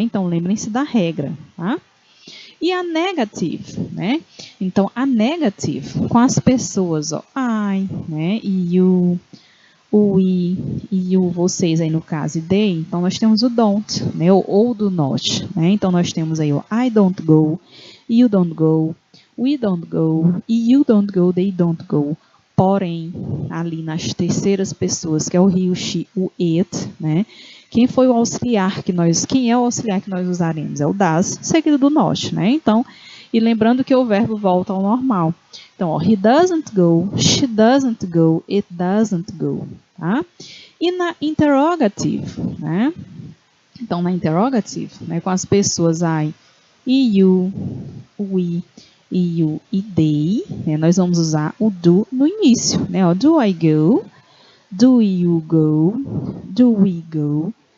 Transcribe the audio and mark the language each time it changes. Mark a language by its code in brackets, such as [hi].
[pt] Então, lembrem-se da regra, tá? E a negative, né? Então, a negative com as pessoas, ó, I, né? E you, o we e o vocês aí no caso, e they, então nós temos o don't, né? Ou do not, né? [en] Então, nós temos aí o I don't go, you don't go, we don't go, e you don't go, they don't go. [pt] Porém, ali nas terceiras pessoas, que é o he, o she, o it, né? Quem é o auxiliar que nós usaremos? É o does, seguido do not, né? Então, e lembrando que o verbo volta ao normal. [en] Então, ó, he doesn't go, she doesn't go, it doesn't go, tá? [pt] E na interrogative, né? Então, na interrogative, né, com as pessoas I e you, we, e you e they, né, nós vamos usar o do no início, né? [en] Ó, do I go? Do you go? Do we go?